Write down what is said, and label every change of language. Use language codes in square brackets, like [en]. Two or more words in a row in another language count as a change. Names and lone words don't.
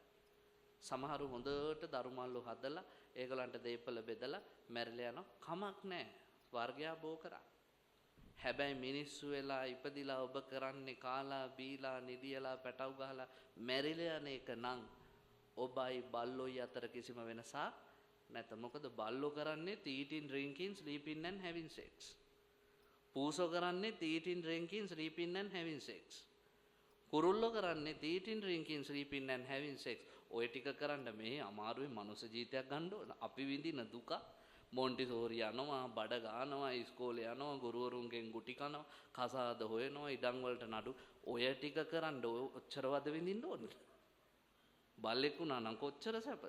[si] සමහරු හොඳට දරුමල්ලු හදලා ඒගොල්ලන්ට දීපල බෙදලා මැරිලා යනවා කමක් නැහැ වර්ගයා බෝ කරා හැබැයි මිනිස්සු වෙලා ඉපදිලා ඔබ කරන්නේ කාලා බීලා නිදියලා පැටව ගහලා මැරිලා යන එක නම් ඔබයි බල්ලෝයි අතර කිසිම වෙනසක් නැත මොකද බල්ලෝ කරන්නේ [en] eating drinking sleeping and having sex [si] පූසෝ කරන්නේ [en] eating drinking sleeping and having sex [si] කුරුල්ලෝ කරන්නේ [en] eating drinking sleeping and having sex [si] ඔය ටික කරන්න මේ අමාරුවේ මනුස්ස ජීවිතයක් ගන්න ඕන. අපි විඳින දුක මොන්ටිසෝරි යනවා, බඩ ගන්නවා, ඉස්කෝලේ යනවා, ගුරුවරුන්ගෙන් ගුටි කනවා, කසාද හොයනවා, ඉඩම් වලට නඩු. ඔය ටික කරන්න ඔච්චරවද විඳින්න ඕනද? බල්ලෙක් වුණා නම් කොච්චර සැපද?